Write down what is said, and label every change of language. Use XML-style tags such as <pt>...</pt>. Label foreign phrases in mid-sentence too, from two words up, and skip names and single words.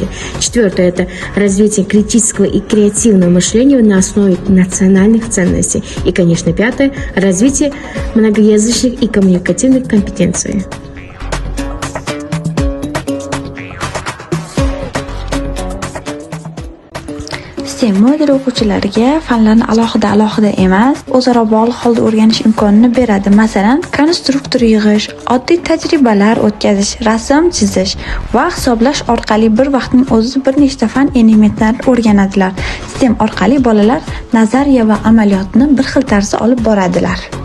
<ru>Четвертое – это развитие критического и креативного мышления на основе национальных ценностей. И, конечно, пятое – развитие многоязычных и коммуникативных компетенций.</ru> <uz>STEM moduli o'quvchilariga fanlarni alohida emas, o'zaro bog'liq holda o'rganish imkonini beradi. Masalan, konstruktor yig'ish, oddiy tajribalar o'tkazish, rasm chizish va hisoblash orqali bir vaqtning o'zida bir nechta fan elementlarini o'rganadilar. STEM orqali bolalar nazariya va amaliyotni bir xil tarzda olib boradilar.</uz>